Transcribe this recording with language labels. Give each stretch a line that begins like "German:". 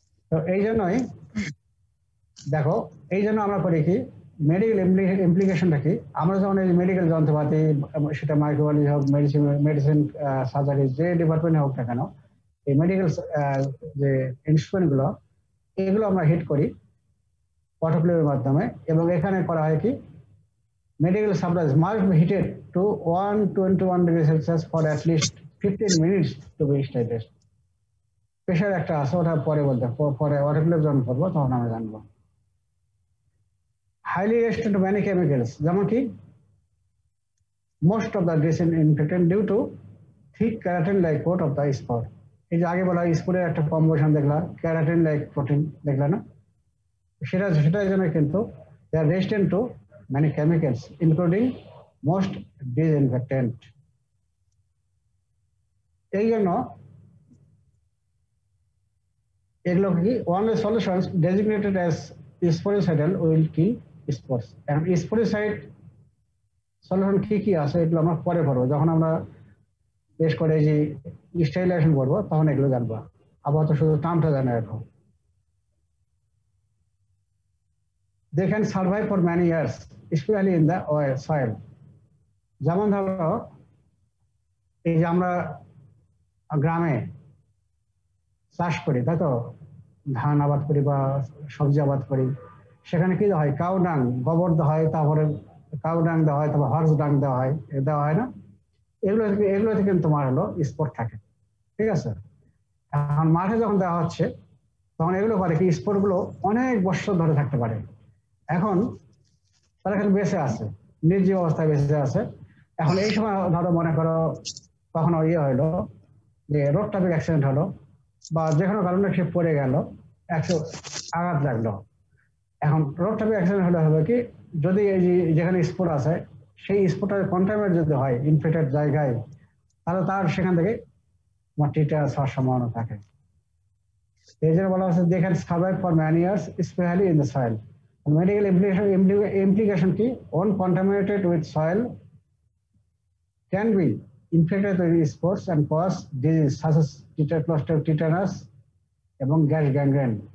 Bangla: তো এই জন্যই দেখো, এই জন্য আমরা করি কি, মেডিকেল ইমপ্লিকেশনটা কি, আমরা যখন এই মেডিকেল যন্ত্রপাতি, সেটা মাইক্রোবায়োলজি হোক, মেডিসিন সার্জারি, যে ডিপার্টমেন্টে হোক না কেন, এই মেডিকেল যে ইনস্ট্রুমেন্ট গুলো, এগুলো আমরা হিট করি অটোক্লেভের মাধ্যমে। এবং এখানে করা হয় কি,
English: medical supplies must be heated to 121 degrees Celsius for at least 15 minutes to be stabilized.
Bangla: Pressure একটা আছে, ওটা পরে বলতে, পরে অটোক্লেভ যখন করবো তখন আমরা জানবো।
English: highly resistant to many chemicals,
Bangla: যেমন কি
English: Most of the disinfectant due to thick keratin like coat of the spore।
Bangla: এই যে আগে বলা স্পোরের একটা কম্বিনেশন দেখলা,
English: keratin like protein
Bangla: দেখলা না, সেটার জন্য কিন্তু
English: they are resistant to many chemicals including most disinfectant।
Bangla: এই জন্য এগুলো কি
English: only solutions designated as sporicidal will kill spores।
Bangla: এখন স্পোরিসাইড সলিউশন কি কি আছে এগুলো আমরা পরে পড়বো, যখন আমরা বেশ করে যে স্টেরিলাইজেশন করবো তখন এগুলো জানবো। আপাতত শুধু নামটা জানা রাখো।
English: They can survive for many years, especially in the soil।
Bangla: যেমন ধরো এই যে আমরা গ্রামে চাষ করি, তাই তো, ধান আবাদ করি বা সবজি আবাদ করি, সেখানে কি হয়, কাউ ডাং, গোবর দেওয়া হয়, তারপরে কাউ ডাং দেওয়া হয়, তারপর হর্স ডাং দেওয়া হয় না, এগুলোতে কিন্তু তোমার হলো স্পোর থাকে, ঠিক আছে। এখন মাঠে যখন দেওয়া হচ্ছে তখন এগুলো করে কি, স্পোর গুলো অনেক বছর ধরে থাকতে পারে। এখন তারা এখানে বেঁচে আছে, নির্জীব অবস্থায় বেঁচে আছে। এখন এই সময় ধরো মনে করো কখনো হইলো যে রোড ট্রাফিক অ্যাক্সিডেন্ট হলো, বা যে কোনো কারণে সে পড়ে গেল, আঘাত লাগলো। এখন রোড ট্রাফিক অ্যাক্সিডেন্ট হলে হবে কি, যদি এই যেখানে স্পোর্ট আছে সেই স্পোর্টের কন্টামিনেট যদি হয় ইনফেক্টেড জায়গায়, তাহলে তার সেখান থেকে টিটাস হওয়ার সম্ভাবনা থাকে। এই জন্য বলা হচ্ছে
English: they can survive for many years, especially in the soil। Medical implication কি, when contaminated with soil can be infected with spores and cause disease such as tetanus
Bangla: এবং গ্যাস গ্যাংগ্রেন।